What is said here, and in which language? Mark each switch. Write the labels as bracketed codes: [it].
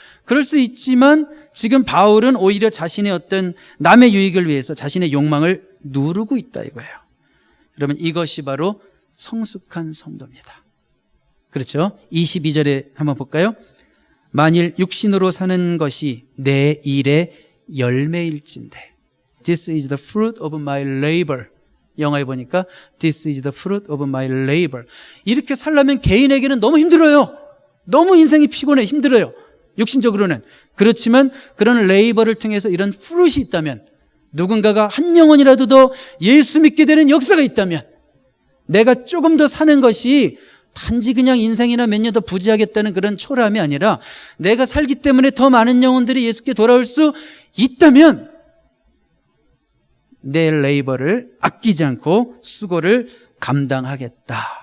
[ko] 그럴 수 있지만 지금 바울은 오히려 자신의 어떤 남의 유익을 위해서 자신의 욕망을 누르고 있다 이거예요. 여러분 이것이 바로 성숙한 성도입니다. 그렇죠? 22절에 한번 볼까요? 만일 육신으로 사는 것이 내 일의 열매일진데 [en] This is the fruit of my labor. [ko] 영어에 보니까 [en] This is the fruit of my labor. [ko] 이렇게 살려면 개인에게는 너무 힘들어요. 너무 인생이 피곤해 힘들어요. 육신적으로는. 그렇지만 그런 레이버를 통해서 이런 fruit이 있다면 누군가가 한 영혼이라도 더 예수 믿게 되는 역사가 있다면 내가 조금 더 사는 것이 단지 그냥 인생이나 몇 년 더 부지하겠다는 그런 초라함이 아니라 내가 살기 때문에 더 많은 영혼들이 예수께 돌아올 수 있다면 내 레이버를 아끼지 않고 수고를 감당하겠다.